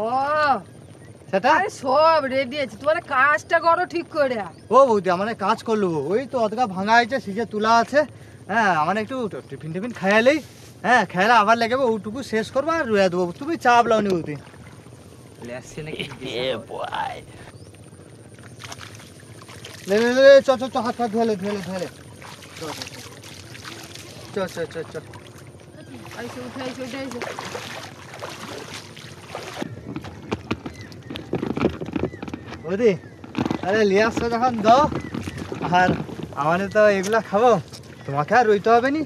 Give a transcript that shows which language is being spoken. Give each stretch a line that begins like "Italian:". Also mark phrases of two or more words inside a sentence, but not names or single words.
Bangla: সেটা? আরে সব রেডি আছে, তোমার কাজটা করো ঠিক করে। ও বৌদি আমার কাজ করলো, ওই তো অতটা ভাঙা হয়েছে, সিজে তুলা আছে। হ্যাঁ আমার একটু টিফিন টিফিন খাইলেই, হ্যাঁ খেলা আবার লেগে ওটুকু শেষ করবো আর রুয়া দেবো। তুমি চাপ লাওনি বৌদি। চলে আসছে নাকি? লে লে লে চ চ চ, হাত হাত ধুয়ে ধুয়ে ধুয়ে চ চ চ চ। আইসো উঠে আইসো উঠে আইসো। বৌদি আরে লিয়ে আসছো যখন দাও। আর আমাদের তো এগুলা খাবো, তোমাকে আর রইতে হবে নি।